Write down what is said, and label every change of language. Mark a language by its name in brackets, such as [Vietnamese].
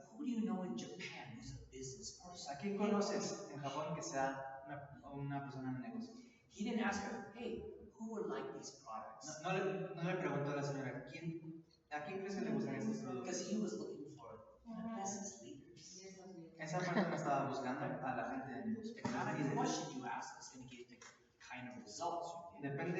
[English] who do you know in Japan who's a business person? [Spanish] ¿a quién conoces en Japón que sea una persona de negocio? [English] He didn't ask her, hey, who would like these products? [Spanish] No le preguntó a la señora, ¿a quién crees que le gustan estos productos? [English] Because he was looking for business leaders. [Spanish] Esa persona estaba buscando a la gente de negocio. [English] The kind of question you ask is going to give the kind of results you get.